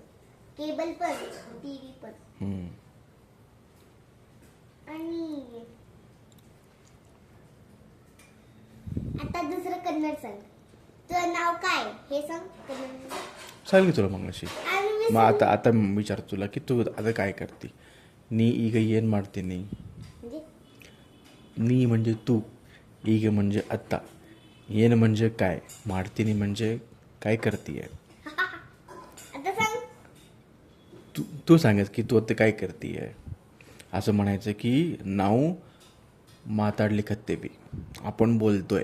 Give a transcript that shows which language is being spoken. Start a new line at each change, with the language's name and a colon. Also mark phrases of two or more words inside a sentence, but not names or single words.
Marathi: केबल पण टीव्ही पण. आणि आता दुसरं कन्नड सांग. तुझं नाव काय हे सांग कन्नड. चालेल की तुला मग अशी. आणि मी मग आता विचार तुला की तू आता काय करते.
Kannada: नी ಈಗ ಏನು ಮಾಡ್ತೀನಿ.
Marathi: म्हणजे नी म्हणजे तू, ಈಗ म्हणजे आत्ता, येन म्हणजे काय, ಮಾಡ್ತೀನಿ म्हणजे काय करतीये. आता सांग. तू सांगेस की तू आता काय करतीये. असं म्हणायचं की
Kannada: ನಾವ ಮಾತಾಡ್ಲಿಕತ್ತೇವಿ,
Marathi: आपण बोलतोय.